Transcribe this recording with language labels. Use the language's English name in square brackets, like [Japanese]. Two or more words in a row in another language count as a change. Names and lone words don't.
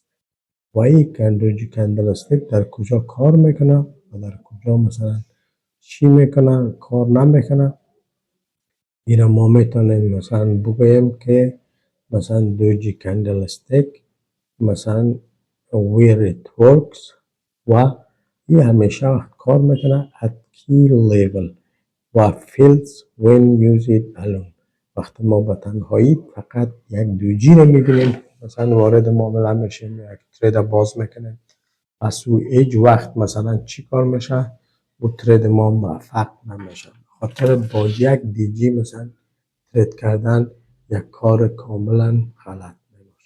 [Persian] و این [English] doji candlestick [Persian] در کجا کار میکنه و در کجا مثلا چی میکنه کار نمیکنه؟ این را ما میتونیم مثلا بگوییم که مثلا [English] doji candlestick [Persian] مثلا [English] where it works [Persian] و این همیشه وقت کار میکنه [English] at key level [Persian] و [English] fails when used alone. [Persian] وقتی ما به تنهایی فقط یک دوجی رو میبینیم مثلا وارد معامله میشیم یک ترید باز میکنیم پس او هیچ وقت مثلا چی کار میشه؟ او ترید ما موفق نمیشه خاطر با یک دیجی مثلا ترید کردن یک کار کاملا غلط میباشه.